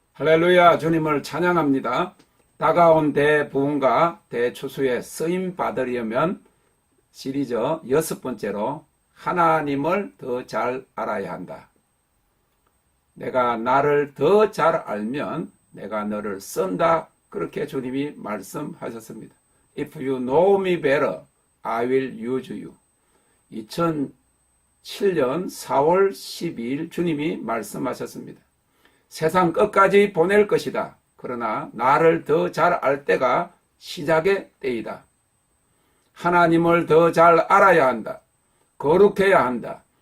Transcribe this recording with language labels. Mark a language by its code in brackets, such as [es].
[ko] 할렐루야, 주님을 찬양합니다. 다가온 대부흥과 대추수에 쓰임 받으려면 시리즈 6번째로 하나님을 더 잘 알아야 한다. 내가 나를 더 잘 알면 내가 너를 쓴다. 그렇게 주님이 말씀하셨습니다. [en] If you know me better, I will use you. [ko] 2007년 4월 12일 주님이 말씀하셨습니다. 세상 끝까지 보낼 것이다. 그러나 나를 더 잘 알 때가 시작의 때이다. 하나님을 더 잘 알아야 한다. 거룩해야 한다.